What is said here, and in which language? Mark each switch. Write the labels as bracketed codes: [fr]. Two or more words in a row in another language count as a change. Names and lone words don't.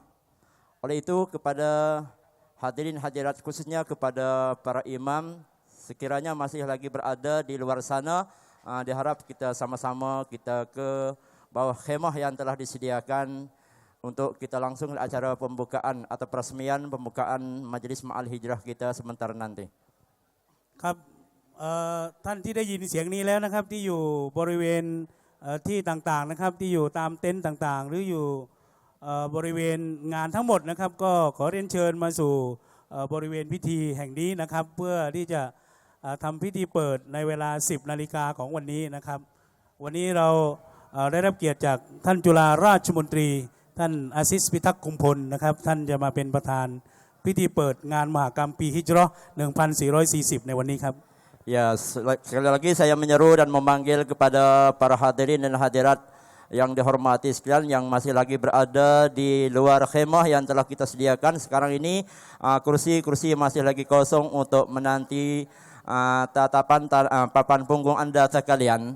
[ms] Oleh itu kepada hadirin hadirat khususnya kepada para imam sekiranya masih lagi berada di luar sana diharap kita sama-sama kita ke bawah khemah yang telah disediakan untuk kita langsung acara pembukaan atau peresmian pembukaan Majelis Ma'al Hijrah kita sebentar nanti. [th] ครับท่านที่ได้ยินเสียงนี้แล้วนะครับที่อยู่บริเวณที่ต่างๆนะครับที่อยู่ตามเต็นท์ต่างๆหรืออยู่บ ริเวณงานทั้งหมดนะครับก็ขอเรียนเชิญมาสู่บริเวณพิธีแห่งนี้นะครับเพื่อที่จะทำพิธีเปิดในเวลา 10 นาฬิกาของวันนี้นะครับวันนี้เราได้รับเกียรติจากท่านจุฬาราชมนตรีท่านอาซิสพิทักษ์คุมพลนะครับท่านจะมาเป็นประธานพิธีเปิดงานมหกรรมปีฮิจเราะห์1440ในวันนี้ครับ [ms] Ya, sekali lagi saya menyeru dan memanggil kepada para hadirin dan hadirat yang dihormati sekalian yang masih lagi berada di luar khemah yang telah kita sediakan. Sekarang ini kursi-kursi masih lagi kosong untuk menanti papan punggung Anda sekalian.